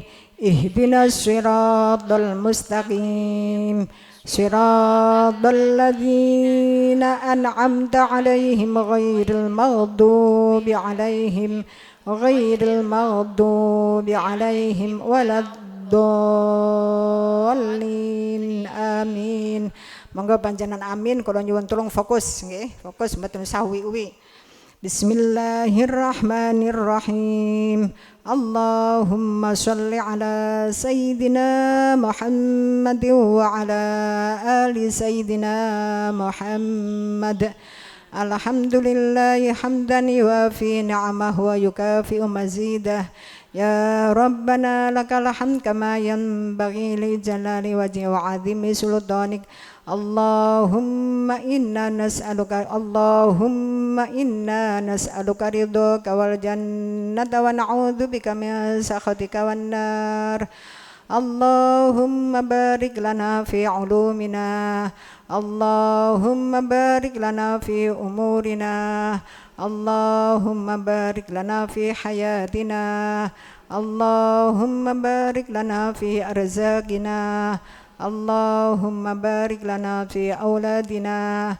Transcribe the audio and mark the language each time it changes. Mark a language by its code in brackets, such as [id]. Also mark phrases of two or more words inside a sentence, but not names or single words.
[ar] اهدنا الصراط المستقيم. صراط الذين أنعمت عليهم غير المغضوب عليهم ولا الضالين. Amin. [jv] Monggo panjenengan amin kula nyuwun tulung fokus nggih, fokus mboten sawi-uwi. [ar] Bismillahirrahmanirrahim. اللهم صل على سيدنا محمد وعلى آل سيدنا محمد. الحمد لله حمدا يوافي نعمه ويكافئ مزيده. يا ربنا لك الحمد كما ينبغي لجلال وجهك وعظيم سلطانك. اللهم إنا نسألك رضاك والجنة ونعوذ بك من سخطك والنار. اللهم بارك لنا في علومنا. اللهم بارك لنا في أمورنا. اللهم بارك لنا في حياتنا. اللهم بارك لنا في أرزاقنا. اللهم بارك لنا في أولادنا.